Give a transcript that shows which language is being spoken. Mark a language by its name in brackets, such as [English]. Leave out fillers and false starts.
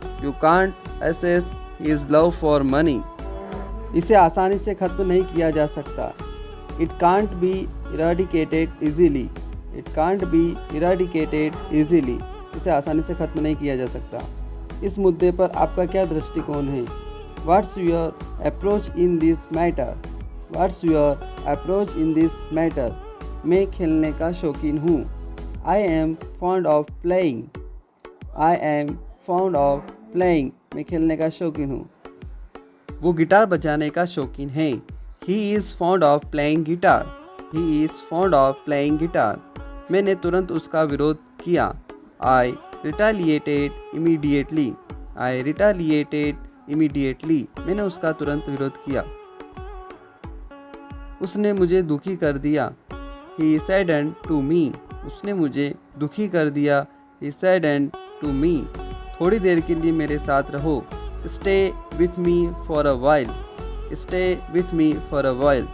[English] You can't assess his love for money. [Hindi] इसे आसानी से ख़त्म नहीं किया जा सकता. [English] It can't be eradicated easily. It can't be eradicated easily. [Hindi] इसे आसानी से ख़त्म नहीं किया जा सकता. इस मुद्दे पर आपका क्या दृष्टिकोण है? [English] What's your approach in this matter? What's your approach in this matter? [Hindi] मैं खेलने का शौकीन हूँ. [English] I am fond of playing. I am fond of playing. [Hindi] मैं खेलने का शौकीन हूँ. वो गिटार बजाने का शौकीन है. [English] He is fond of playing guitar. He is fond of playing guitar. [Hindi] मैंने तुरंत उसका विरोध किया. [English] I retaliated immediately. I retaliated immediately. [Hindi] मैंने उसका तुरंत विरोध किया. उसने मुझे दुखी कर दिया. [English] He saddened to me. [Hindi] उसने मुझे दुखी कर दिया. [English] He saddened to me. [Hindi] थोड़ी देर के लिए मेरे साथ रहो. [English] Stay with me for a while. Stay with me for a while.